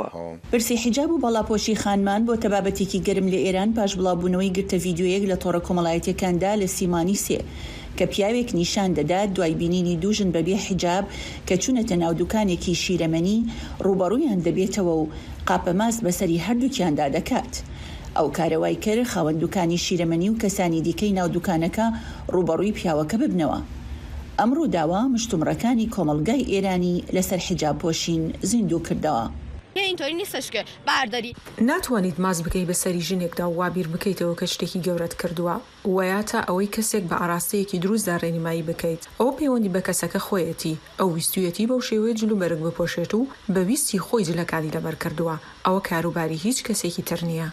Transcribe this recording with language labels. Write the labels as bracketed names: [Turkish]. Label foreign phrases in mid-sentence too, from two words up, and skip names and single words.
[Central Kurdish] پرسی حیجاب و بەڵاپۆشی خانمان بۆ تەبابەتێکی گەرم لە ئێران پاش بڵاوبوونەوەی گرتە ڤیدیۆیەک لە تۆڕە کۆمەڵایەتیەکاندا لە سیمانی سێ کە پیاوێک نیشان دەدات دوای بینینی دووژن بەبێ حیجاب کە چوونەتە ناو دوکانێکی شیرەمەنی ڕوبەڕوویان دەبێتەوە و قاپەماست بەسەری هەردووکیاندا دەکات. ئەو کارەوای کرد خاوەندوکانی شیرەمەنی و کەسانی دیکەی ناو دوکانەکە ڕوبەڕووی پیاوەکە ببنەوە. ئەمڕۆ داوا مشتومڕەکانی کۆمەڵگای ئێرانی لەسەر حیجاب پۆشین زیندوو کردەوە. [Persian] اینطوری نیستش که برداری [Central Kurdish] ناتوانیت ماز بکەی بەسەری ژنێکدا و وابیر بکەیتەوە کە شتێکی گەورەت کردووە وایە تا ئەوەی کەسێک بە ئاراستەیەکی دروستدا ڕێنیمایی بکەیت. ئەوە پەیوەندی بە کەسەکە خۆیەتی، ئەو ویستویەتی بەو شێوەیە جلوبەرگ بپۆشێت و بە ویستی خۆی جلەکانی لەبەر کردووە. ئەوە کاروباری هیچ کەسێکی تر نییە.